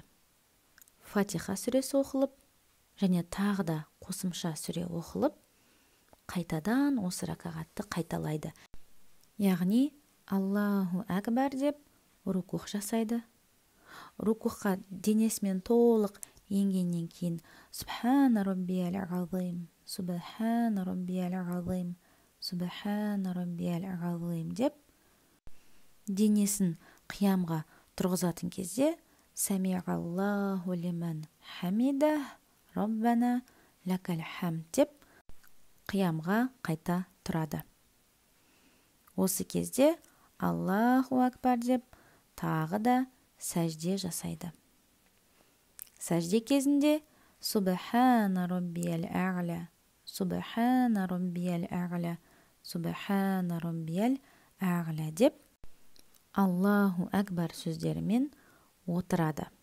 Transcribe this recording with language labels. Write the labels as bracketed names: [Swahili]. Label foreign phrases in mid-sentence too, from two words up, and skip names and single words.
[Kazakh] Фатиха сүресі оқылып, және тағы да қосымша сүре оқылып, қайтадан осы ракағатты қайталайды. Яғни [Arabic] الله أكبر [Kazakh] деп рукух жасайды. Рукухқа денесімен толық енгеннен кейін [Arabic] سبحان ربي العظيم سبحان ربي العظيم سبحان ربي العظيم [Kazakh] деп денесін қиямға тұрғызатын кезде [Arabic] سمع الله لمن حمده ربنا لك الحمد [Kazakh] деп қиямға қайта тұрады. Осы кезде [Arabic] الله أكبر [Kazakh] деп тағы да сәжде жасайды. Сәжде кезінде [Arabic] سبحان ربي الأعلى سبحان ربي الأعلى سبحان ربي الأعلى деп الله أكبر [Kazakh] сөздерімен отырады.